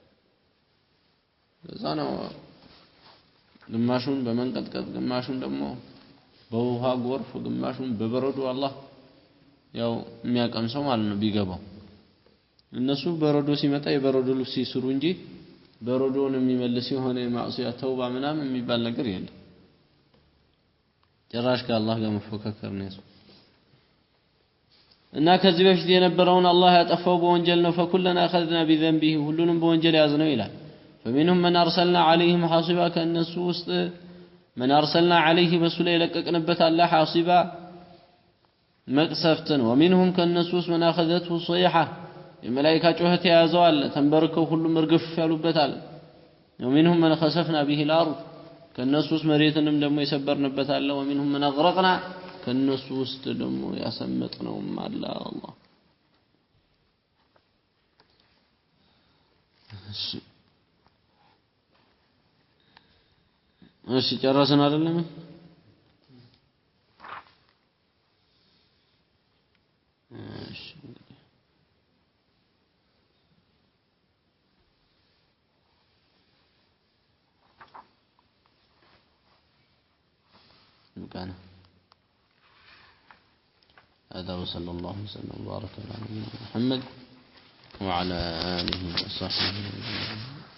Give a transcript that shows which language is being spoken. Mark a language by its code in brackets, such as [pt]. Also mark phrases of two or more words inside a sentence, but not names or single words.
[am] ለዛ ነው ግማሹን በመንቀጥቀጥ ግማሹን ደግሞ በውሃ ጎርፍ ግማሹን በበረዶ አላህ ያው የሚያቀምሰው ማለት ነው ቢገባው እነሱ በረዶ ሲመጣ የበረዶ ልብስ ይስሩ እንጂ በረዶን የሚመልስ የሆነ ማዕሲያ ተውባ ምናምን የሚባል ነገር የለም ጭራሽ ከአላህ ጋር መፎካከር ነው ያለው እና ከዚህ በፊት የነበረውን አላህ ያጠፋው በወንጀል ነው [ar] فكلنا اخذنا بذنبه [am] ሁሉንም በወንጀል ያዝነው ይላል [ar] فمنهم من ارسلنا عليهم حاصبا [am] ከነሱ ውስጥ [ar] من ارسلنا عليه [am] በሱላ የለቀቅንበት አለ [ar] حاصبا መቅሰፍትን ومنهم [am] ከነሱ ውስጥ [ar] من اخذته صيحه [am] የመላእክት ጩኸት ያዘው አለ ተንበርከው ሁሉም እርግፍ ያሉበታል [ar] ومنهم من خسفنا به الارض [am] ከነሱ ውስጥ መሬትንም ደግሞ የሰበርንበት አለ [ar] ومنهم من اغرقنا [am] ከነሱ ውስጥ ደግሞ ያሰመጥነውም አለ አላህ እሺ ጨረስን አይደለም እሺ مكانه [ar] هذا وصلى الله وسلم وبارك على نبينا محمد وعلى آله وصحبه